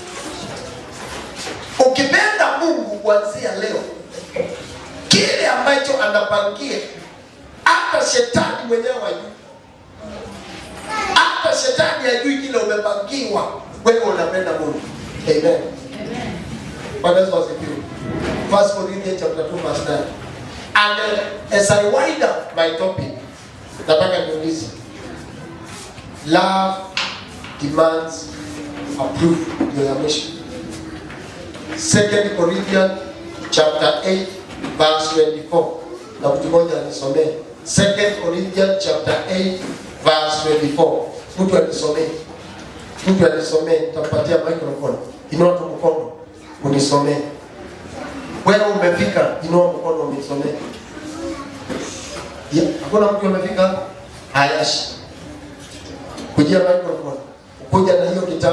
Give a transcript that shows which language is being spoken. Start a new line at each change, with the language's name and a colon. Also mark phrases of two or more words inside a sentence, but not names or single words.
Swahili: Ukipenda Mungu kuanzia leo, kile ambacho anapangia hata shetani mwenyewe hajui. Hata shetani hajui kile umepangiwa, wewe unapenda Mungu. Amen. Bwana Yesu asifiwe.
English: 1 Corinthians chapter 2 verse 9. And as I wind up my topic,
Swahili: nataka niulize.
English: Love demands approve your mission. 2 Corinthians chapter 8 verse 24.
Swahili: Na mtu mmoja anisomee. 2 Corinthians chapter 8 verse 24. Mtu anisomee. Mtu anisomee, nitapatia microphone. Inua tu mkono unisomee. Wewe umefika, inua mkono unisomee. Hakuna mtu amefika? Hayashi. Kujia microphone. Kuja na hiyo kitabu.